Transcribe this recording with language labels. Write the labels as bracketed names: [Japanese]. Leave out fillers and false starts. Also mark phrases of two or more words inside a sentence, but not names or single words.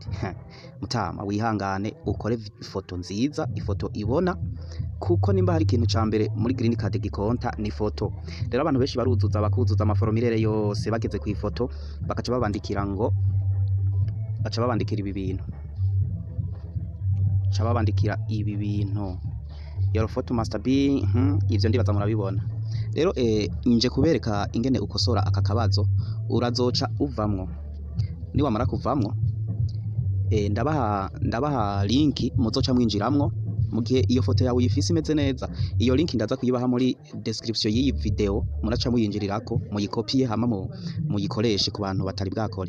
[Rundi] Mutama wihangane ukore ifoto nziza, ifoto ibona, kuko nimba hari ikintu ca mbere muri Green Card gikonta ni foto. Rero abantu benshi baruzuza bakuzuza amaforomirere yose bageze kwifoto bakaca babandikira ngo baca babandikira ibi bintu. Baca babandikira ibi bintu. [English] Your photo must be [Rundi] ivyo ndibaza murabibona. Rero nje kubereka ingene ukosora aka kabazo urazoca uvamwo. Ni wamara kuvamwo ndabaha link muzoca mwinjiramwo mu gihe iyo foto yawe uyifise imeze neza. Iyo link ndaza kuyibaha muri description y'iyi video, muraca muyinjirirako muyikopiye hama muyikoreshe ku bantu batari bwakore.